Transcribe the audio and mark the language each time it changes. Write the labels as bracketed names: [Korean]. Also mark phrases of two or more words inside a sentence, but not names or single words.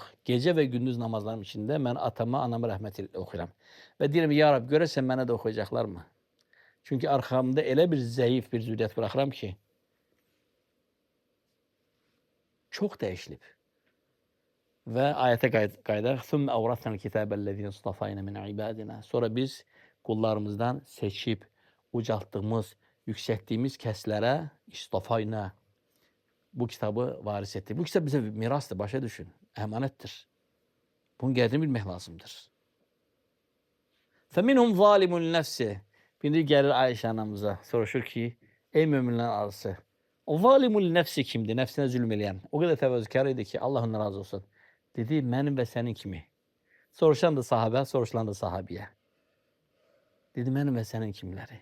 [Azerbaijani] Gecə və gündüz namazlarım içində mən atama, anama rəhmət oxuyuram. Və deyirəm, ya Rab, görəsən mənə də oxuyacaqlarmı? Çünki arxamda elə bir zəif bir zürriyyət buraxıram ki, çox dəyişilib. Və ayətə qaydaq. [Arabic] ثُمَّ أَوْرَثْنَا الْكِتَابَ الَّذِينَ اصْطَفَيْنَا مِنْ عِبَادِنَا. [Azerbaijani] Sonra biz qullarımızdan seçib, ucaltdığımız, yüksəltdiyimiz kəslərə istafayna bu kitabı varis etdik. Bu kitab bizə mirasdır, başa düşün. Əmanətdir. Bunun qədrini bilmək lazımdır. [Arabic] فَمِنْهُمْ ظَالِمُ النَّفْسِ. [Azerbaijani] Biri gəlir Ayşə anamıza, soruşur ki, ey möminlərin arısı, o [Arabic] ظالم النفس [Azerbaijani] kimdir? Nəfsinə zülm eləyən. O qədər təvəzzükar idi ki, Allah ondan razı olsun. Dedi, mənim və sənin kimi. Soruşan da sahabə, soruşulan da sahabiyə. Dedi, mənim və sənin kimləri.